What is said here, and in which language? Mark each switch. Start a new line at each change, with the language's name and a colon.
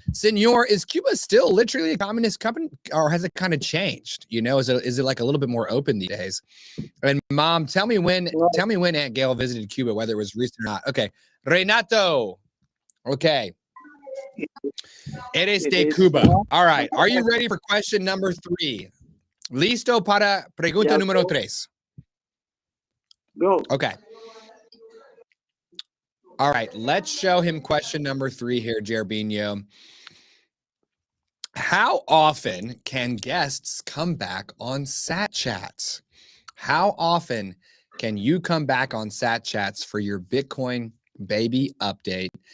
English: Senor, is Cuba still literally a communist country, or has it kind of changed? You know, is it like a little bit more open these days? And Mom, tell me when Aunt Gail visited Cuba, whether it was recent or not. Okay, Renato. Okay.
Spanish: Eres de Cuba.
English: All right. Are you ready for question number 3?
Spanish: Listo para pregunta número 3.
English: Go. Okay. All right. Let's show him question number 3 here, Jerbino. How often can guests come back on satchats? How often can you come back on satchats for your Bitcoin baby update?